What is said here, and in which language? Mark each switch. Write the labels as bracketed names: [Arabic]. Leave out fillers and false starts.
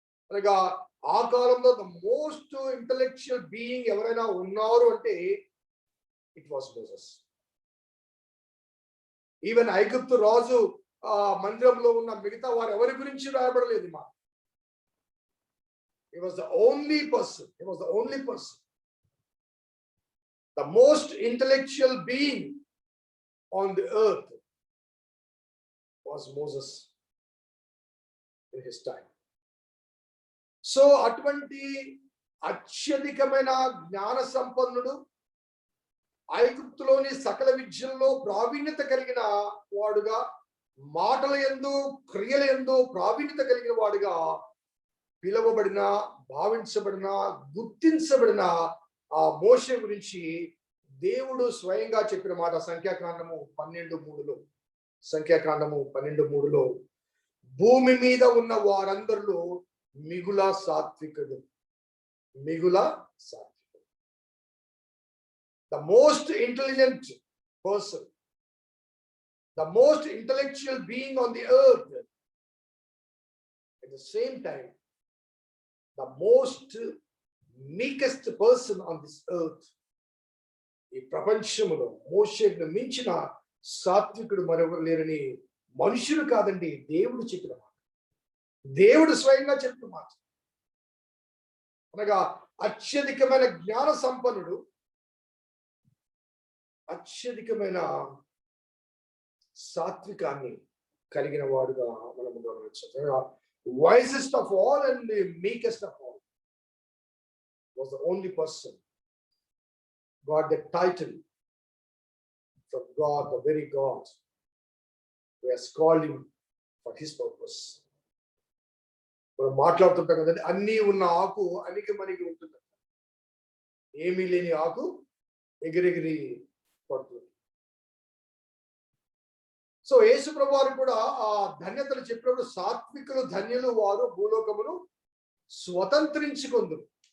[Telugu] అనగా ఆ కాలంలో [English] the most intellectual being [Telugu] ఎవరైనా ఉన్నారు అంటే [English] It was Moses. [Telugu] ఈవెన్ ఐగుప్తు రాజు మందిరంలో ఉన్న మిగతా వారు ఎవరి గురించి రాయబడలేదు. [English] మా he was the only person, he was the only person, the most intellectual being on the earth was Moses in his time. [Telugu] So అటువంటి అత్యధికమైన జ్ఞాన సంపన్నుడు, ఐగుప్తులోని సకల విద్యల్లో ప్రావీణ్యత కలిగిన వాడుగా, మాటల యందు క్రియల యందు ప్రావీణ్యత కలిగిన వాడుగా పిలువబడిన, భావించబడిన, గుర్తించబడిన ఆ మోషే గురించి దేవుడు స్వయంగా చెప్పిన మాట సంఖ్యాకాండము 12:3లో, సంఖ్యాకాండము 12:3లో, భూమి మీద ఉన్న వారందరిలో మిగుల సాత్వికుడు, మిగుల సాత్వికుడు. [English] The most intelligent person, the most intellectual being on the earth, at the same time the most meekest person on this earth. [Telugu] ఈ ప్రపంచములో మోషేను మించిన సాత్వికుడు మరొకరు లేరని మనుషులు కాదండి, దేవుడు చెప్పిన మాట, దేవుడు స్వయంగా చెప్పిన మాట. అనగా అత్యధికమైన జ్ఞాన సంపన్నుడు, అత్యధికమైన సాత్వికాన్ని కలిగిన వాడుగా మనము గమనించవచ్చు. [English] wisest of all and the meekest of all was the only person got the title from God, the very God who has called him for his purpose. [Telugu] మనం మాట్లాడుతుంటాం కదండి, అన్నీ ఉన్న ఆకు అనికి మనకి ఉంటుంది, ఏమీ లేని ఆకు ఎగిరెగిరి పడుతుంది. సో యేసు ప్రభు వారు కూడా ఆ ధన్యతలు చెప్పినప్పుడు, సాత్వికులు ధన్యులు వారు భూలోకమును స్వతంత్రించుకుందురు.